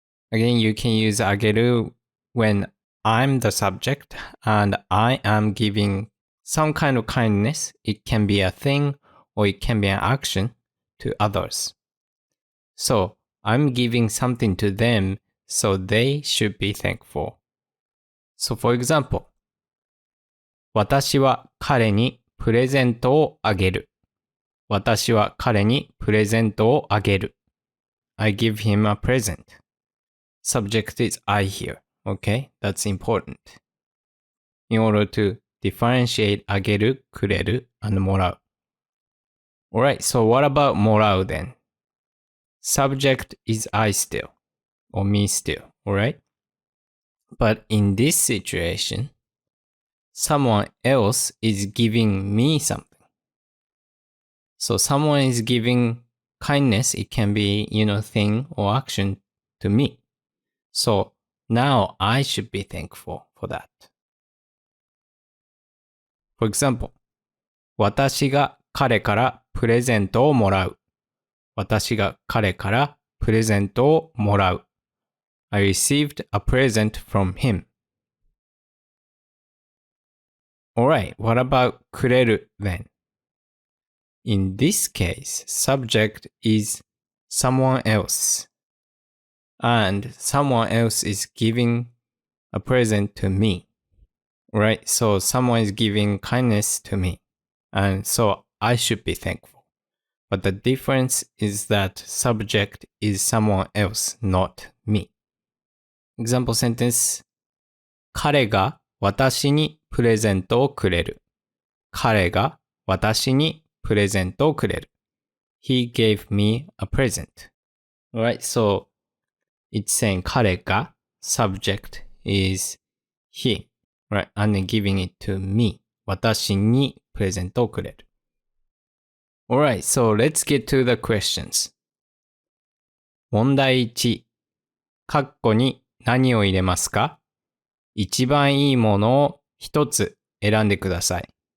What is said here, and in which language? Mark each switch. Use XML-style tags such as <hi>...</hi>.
<en>Again, you can use あげる when I'm the subject and I am giving some kind of kindness. It can be a thing or it can be an action to others. So, I'm giving something to them, so they should be thankful. So, for example,</en> <ja>私は彼にプレゼントをあげる。私は彼にプレゼントをあげる。</ja> <en>I give him a present. Subject is I here. Okay? That's important. In order to differentiate あげる、くれる and もらう。 Alright, so what about もらう then? Subject is I still. Or me still. Alright? But in this situation, someone else is giving me something. So someone is giving kindness. It can be, thing or action to me. So now I should be thankful for that. For example,</en> <ja>私が彼からプレゼントをもらう。私が彼からプレゼントをもらう。</ja> <en>I received a present from him. Alright, what about くれる then? In this case, subject is someone else. And someone else is giving a present to me. Right? So someone is giving kindness to me. And so I should be thankful. But the difference is that subject is someone else, not me. Example sentence.</en> <ja>彼が私にプレゼントをくれる。彼が私にプレゼントをくれる。</ja> <en>He gave me a present. Alright, so it's saying 彼が subject is he. Right, and then giving it to me.</en> <ja>私にプレゼントをくれる。</ja> <en>Alright, so let's get to the questions.</en> <ja>問題1。カッコに何を入れますか？一番いいものを一つ選んでください。</ja>